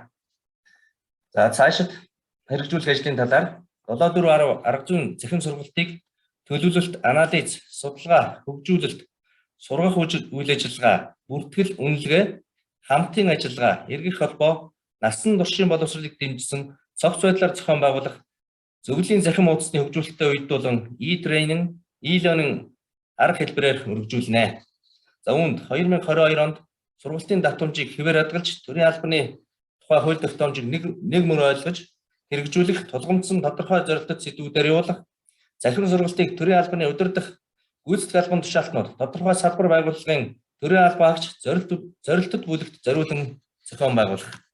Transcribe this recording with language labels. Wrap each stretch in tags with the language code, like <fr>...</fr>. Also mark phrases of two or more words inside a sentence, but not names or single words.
<mn>За цаашид хэрэгжүүлэх ажлын талаар 7410 арга зүйн захим сургалтыг төлөвлөлт, анализ, судалгаа, хөгжүүлэлт, сургах үйл ажиллагаа, бүртгэл, үнэлгээ, хамтын ажиллагаа, эргэх холбоо, насан туршийн боловсролыг дэмжсэн цогц байдлаар зохион байгуулах зөвлөлийн захим хуудасны хөгжүүлэлттэй уйдуулан</mn> <en>e-training, e-learning</en> <mn>арга хэлбэрээр өргөжүүлнэ. За үүнд 2022 онд сургалтын давтамжийг хэвээр хадгалж, төрийн албаны тухай хууль тогтоомжийг нэг мөр ойлгож, хэрэгжүүлэх, тулгамдсан тодорхой зорилттой сэдвүүдээр явуулах, захим сургалтыг төрийн албаны удирдах гүйцэтгэх албан тушаалтнууд, тодорхой салбар байгууллагын төрийн албан хаагч зорилтод бүлэгт зориулан зохион байгуулах.</mn>